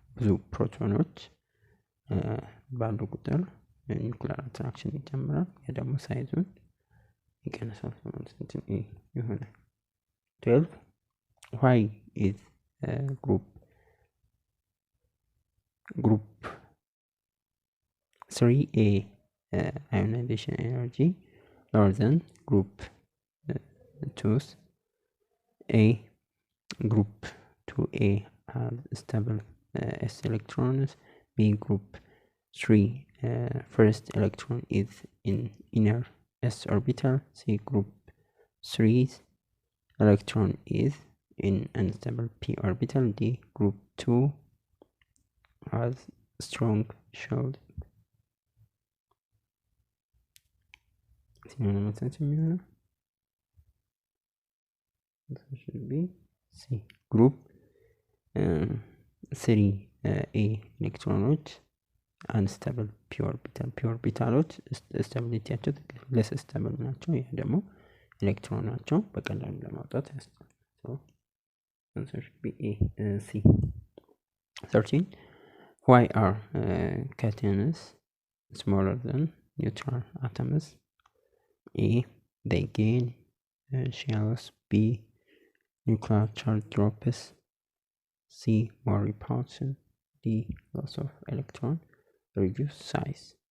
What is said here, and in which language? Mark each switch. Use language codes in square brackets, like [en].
[am] ብዙ ፕሮቶኖች ባሉ ቁጥር ኒውክሊየር አትራክሽን ይጨምራል። ያ ደግሞ ሳይዙን ይቀንሳል። ስለዚህ ኤ ይሆናል። [en] 12 why is group 3a ionization energy lower than group 2's? A. Group 2a has stable s electrons. B. Group 3 first electron is in inner s orbital. C. Group 3's electron is in unstable p orbital. D. Group 2 has strong shield. should be C. [am] Group 3a ኤሌክትሮኖች አንስታብል ፒ ፒ ኦርቢታሎች ስታቢሊቲያቸው ለስ ስታብል ናቸው። ይህ ደግሞ ኤሌክትሮናቸው በቀላሉ ለማውጣት ያስችላል። [en] so answer should be A, C. 13. Why are cations smaller than neutral atoms? A, they gain shells. B, nuclear charge drops. C, more repulsion. D, loss of electron, reduce size.